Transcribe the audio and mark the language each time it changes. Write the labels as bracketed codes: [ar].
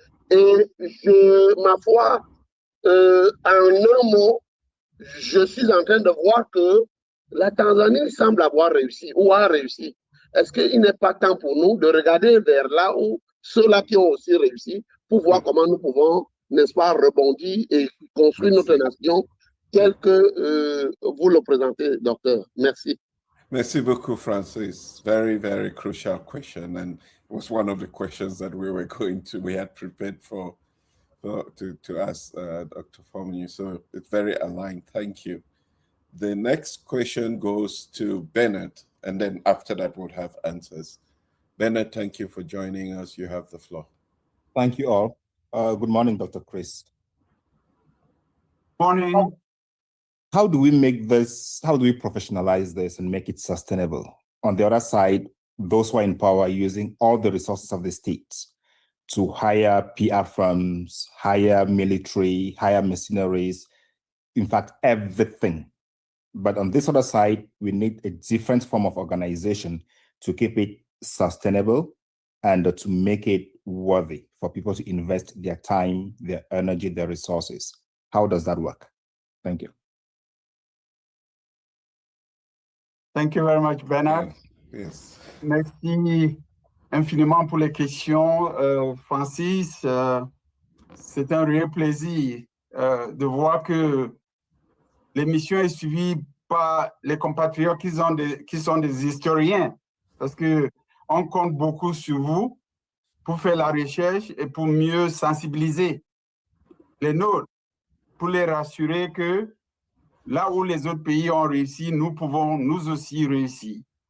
[fr] Et ma foi, en un mot, je suis en train de voir que la Tanzanie semble avoir réussi ou a réussi. Est-ce qu'il n'est pas temps pour nous de regarder vers là où ceux-là qui ont aussi réussi pour voir comment nous pouvons, n'est-ce pas, rebondir et construire notre nation tel que vous le présentez, docteur? Merci. Merci beaucoup, Francis. [en] Very, very crucial question. And it was one of the questions that we had prepared to ask Dr. Fomoyu. So it's very aligned. Thank you. The next question goes to Bennett, and then after that we'll have answers. Bernard, thank you for joining us. You have the floor. Thank you all. Good morning, Dr. Chris. Morning. How do we make this, how do we professionalize this and make it sustainable? On the other side, those who are in power are using all the resources of the state to hire PR firms, hire military, hire mercenaries, in fact, everything. But on this other side, we need a different form of organization to keep it sustainable and to make it worthy for people to invest their time, their energy, their resources. How does that work? Thank you. Thank you very much, Bernard. Yes. [fr] Merci infiniment pour les questions, Francis. C'est un réel plaisir de voir que l'émission est suivie par les compatriotes qui sont des historiens, parce qu'on compte beaucoup sur vous pour faire la recherche et pour mieux sensibiliser les nôtres, pour les rassurer que là où les autres pays ont réussi, nous pouvons nous aussi réussir.